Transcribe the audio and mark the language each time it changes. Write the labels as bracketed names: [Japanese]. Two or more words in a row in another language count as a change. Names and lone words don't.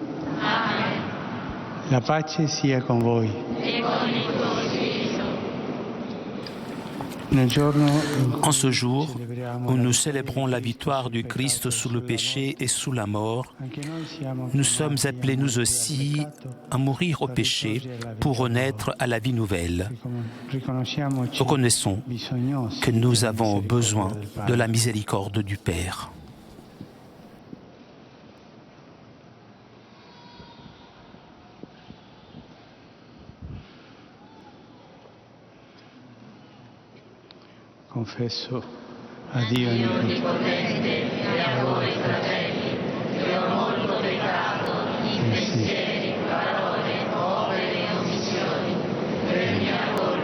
[Italian] Amen. La pace sia con voi. E con il tuo spirito. [French] En ce jour où nous célébrons la victoire du Christ sous le péché et sous la mort, nous sommes appelés nous aussi à mourir au péché pour renaître à la vie nouvelle. Reconnaissons que nous avons besoin de la miséricorde du Père. [Italian] Confesso a Dio Onnipotente e a voi, fratelli, che ho molto peccato in pensieri, parole, opere e omissioni, per mia